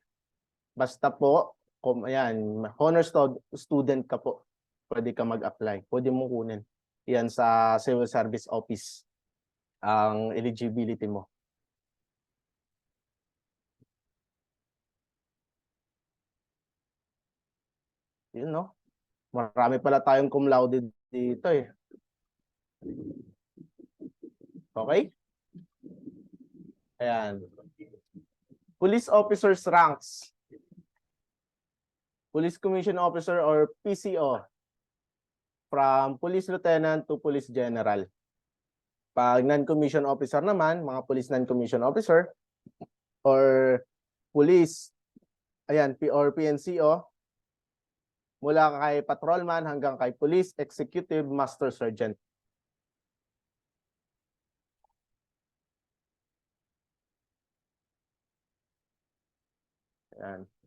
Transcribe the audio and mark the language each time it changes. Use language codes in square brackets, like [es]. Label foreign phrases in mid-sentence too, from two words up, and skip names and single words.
[tl] Basta po, ayan, [en] honor student [tl] ka po, pwede ka mag-apply. Pwede mo kunin. Yan sa [en] civil service office [tl] ang eligibility mo. Yun, no? Marami pala tayong [la] cum laude [tl] dito eh. Okay? Ayan. [en] Police officers ranks. Police Commission Officer or PCO. From Police Lieutenant to Police General. [tl] Pag [en] non-commission officer [tl] naman, mga [en] police non-commission officer or police, [tl] ayan, or PNCO, mula kay patrolman hanggang kay [en] police executive master sergeant. [tl] Ayan.